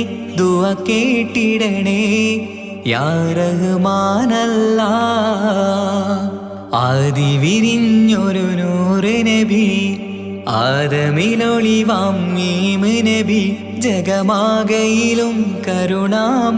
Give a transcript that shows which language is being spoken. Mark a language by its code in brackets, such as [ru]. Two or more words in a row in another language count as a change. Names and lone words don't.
[ml] ദുആ കേട്ടിടണേ [ar] يا رحمن الله. [ml] ആദി വിരിഞ്ഞൊരു നൂറ് നബി, ആദമിലൊളിവാം മീമ് നബി. ജഗമാകയിലും കരുണാമൃതമേ, റൂഹി ഫിദാനിധിയേ. [ar] الحمد لله رب العالمين، الرحمن الرحيم، مالك يوم الدين، إياك نعبد وإياك نستعين، اهدنا الصراط المستقيم، صراط الذين أنعمت عليهم غير المغضوب عليهم ولا الضالين.